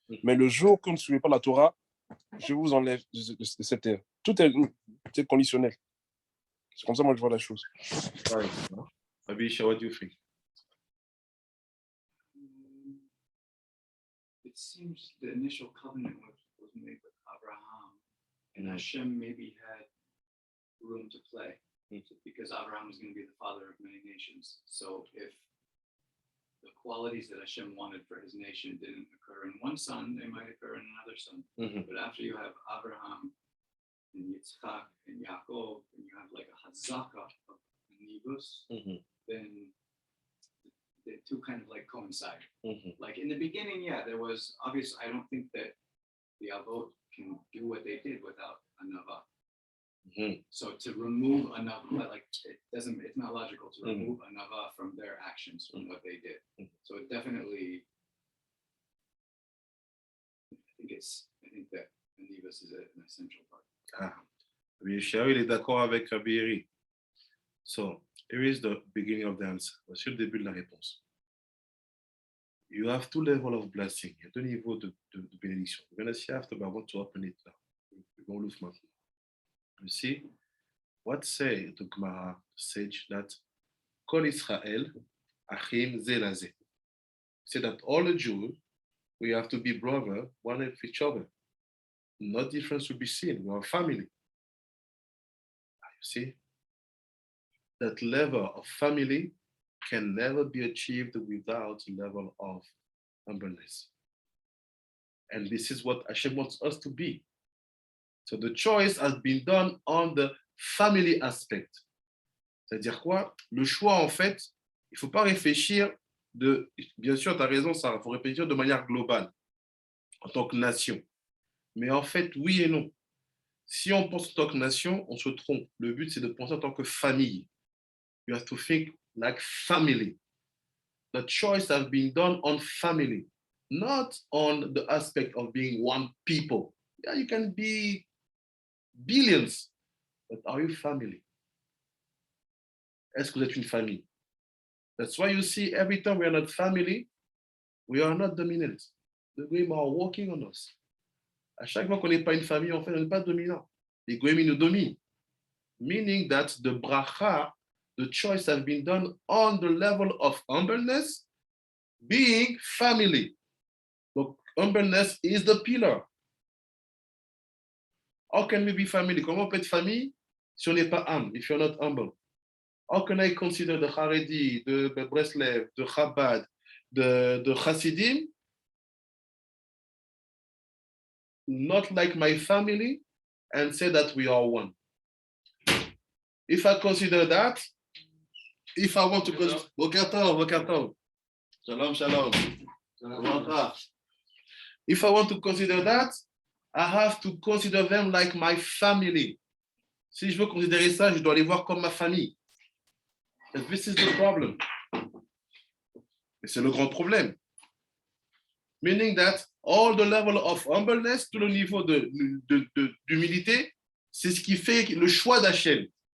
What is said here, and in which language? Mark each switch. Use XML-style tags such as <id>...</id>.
<fr>Mais le jour que vous ne suivez pas la Torah, je vous enlève de cette terre. Tout est conditionnel. C'est comme ça moi je vois la chose.</fr> <en>Abisha, what do you think? It seems the initial covenant was made with Abraham, and Hashem maybe had room to play because Abraham was going to be the father of many nations. So if the qualities that Hashem wanted for his nation didn't occur in one son, they might occur in another son. But after you have Abraham and Yitzchak and Yaakov, and you have like a Hazaka of Nibus, then the two kind of like coincide. Like in the beginning, yeah, there was obvious. I don't think that the Avot can do what they did without a Nava. So to remove a Nava, like it's not logical to remove a Nava from their actions, from what they did. So it definitely, I think that Nivus is an essential part.</en> <fr>Abisha, il est d'accord avec Rabbi Eri.</fr> <en>So, here is the beginning of the answer.</en> <fr>Voici le début de la réponse.</fr> <en>You have two levels of blessing.</en> <fr>Il y a deux niveaux de bénédiction.</fr> <en>We're going to see after, but I want to open it now. We're going to look maintenant. You see, what say the Gemara sage that</en> <he>Kol Israel Achim Zelazeh.</he> <en>Say that all the Jews, we have to be brother, one of each other. No difference will be seen. We are family. You see, that level of family can never be achieved without a level of humbleness. And this is what Hashem wants us to be. So the choice has been done on the family aspect.</en> <fr>C'est-à-dire quoi? Le choix, en fait, il ne faut pas réfléchir bien sûr, tu as raison, ça, il faut réfléchir de manière globale, en tant que nation. Mais en fait, oui et non. Si on pense en tant que nation, on se trompe. Le but, c'est de penser en tant que famille.</fr> <en>You have to think like family. The choice has been done on family, not on the aspect of being one people. Yeah, you can be billions, but are you family?</en> <fr>Est-ce que vous êtes une famille?</fr> <en>That's why you see every time we are not family, we are not dominant. The Goyim are working on us.</en> <fr>À chaque fois qu'on n'est pas une famille, en fait, on n'est pas dominant. Les Goyim nous dominent.</fr> <en>Meaning that the bracha, the choice has been done on the level of humbleness, being family. So humbleness is the pillar. How can we be family?</en> <fr>Comment on peut être famille si on n'est pas humble,</fr> <en>if you're not humble? How can I consider the Haredi, the Breslev, the Chabad, the Hasidim, not like my family, and say that we are one? If I consider that, if I want to go, Bokertov, Shalom, Shalom. If I want to consider that, I have to consider them like my family.</en> <fr>Si je veux considérer ça, je dois les voir comme ma famille.</fr> <en>And this is the problem.</en> <fr>Et c'est le grand problème.</fr> <en>Meaning that all the level of humbleness,</en> <fr>tout le niveau d'humilité, c'est ce qui fait le choix d'Hachem.</fr>